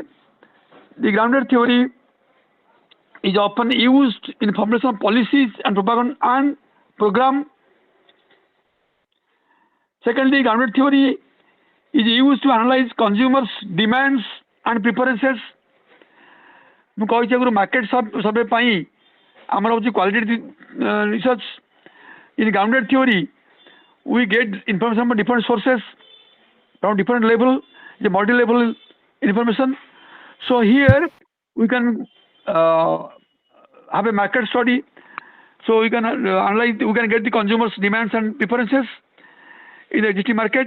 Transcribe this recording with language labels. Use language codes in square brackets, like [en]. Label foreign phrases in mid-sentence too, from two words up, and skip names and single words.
[en] The grounded theory is often used in formulation of policies and propaganda and program. Secondly, grounded theory is used to analyze consumers' demands and preferences. [or] ମୁଁ କହିଛି ଆଗରୁ [en] market survey [or] ପାଇଁ ଆମର ହେଉଛି [en] quality research. In grounded theory, we get information from different sources, from different level, the multi-level information. So here we can have a market study. So we can analyze, we can get the consumers' demands and preferences in the existing market.